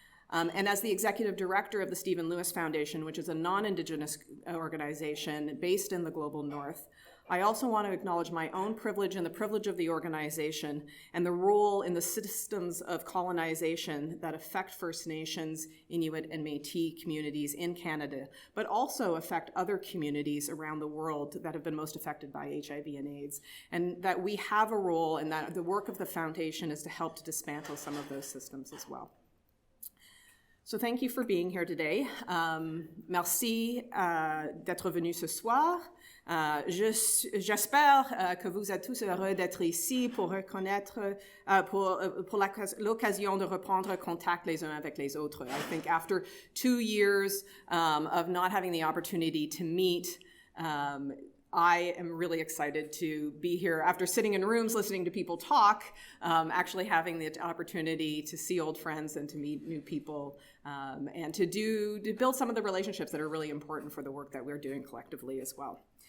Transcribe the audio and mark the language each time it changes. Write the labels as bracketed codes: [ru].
[en] And as the executive director of the Stephen Lewis Foundation, which is a non-Indigenous organization based in the global north, I also want to acknowledge my own privilege and the privilege of the organization and the role in the systems of colonization that affect First Nations, Inuit, and Métis communities in Canada, but also affect other communities around the world that have been most affected by HIV and AIDS, and that we have a role and that the work of the foundation is to help to dismantle some of those systems as well. So thank you for being here today. [fr] Merci d'être venu ce soir. J'espère que vous êtes tous heureux d'être ici pour reconnaître, pour l'occasion de reprendre contact les uns avec les autres. [en] I think after 2 years of not having the opportunity to meet, I am really excited to be here after sitting in rooms listening to people talk, actually having the opportunity to see old friends and to meet new people and to build some of the relationships that are really important for the work that we're doing collectively as well.